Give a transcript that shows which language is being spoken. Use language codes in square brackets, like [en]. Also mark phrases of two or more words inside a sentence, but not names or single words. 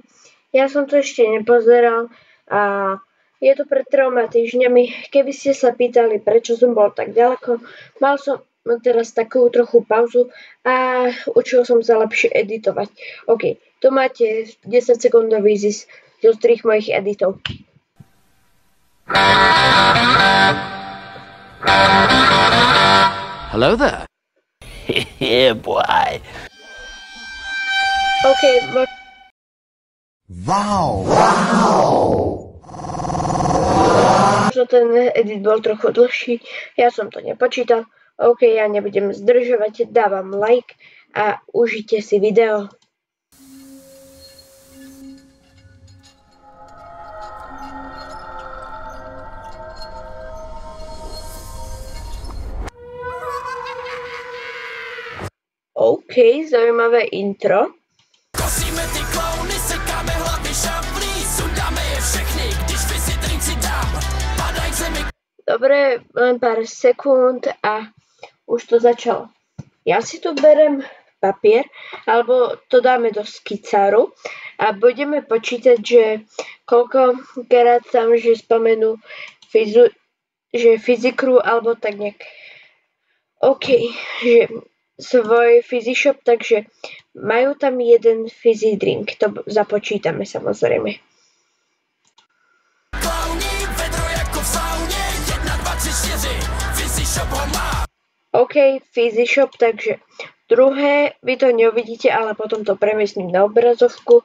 [sk] Ja som to ešte nepozeral a je to pred 3 týždňami. Keby ste sa pýtali, prečo som bol tak ďaleko, mal som teraz takú trochu pauzu a učil som sa lepšie editovať. OK, tu máte 10 sekundový zostrih mojich editov. [en] Hello there. Yeah, boy. OK, Wow. [sk] možno ten edit bol trochu dlhší, ja som to nepočítal. OK, ja nebudem zdržovať, dávam like a užite si video. OK, zaujímavé intro. [cs] Kosíme ty klauny, sekáme hlavy šaflí, sundáme je všechny, když Fizzy drink si dám, padaj zemi. [sk] Dobre, len pár sekúnd a už to začalo. Ja si tu berem papier, alebo to dáme do skicáru a budeme počítať, že koľkokrát tam, že spomenú Fizzy Crew, alebo tak nejak. OK, že svoj Fizzy Shop, takže majú tam jeden fizzy drink, to započítame samozrejme. [cs] Klauni, vedro jako v sauně, 1, 2, 3, 4, Fizzy Shop ho má. [sk] OK, Fizzy Shop, takže druhé, vy to neuvidíte, ale potom to premiestním na obrazovku.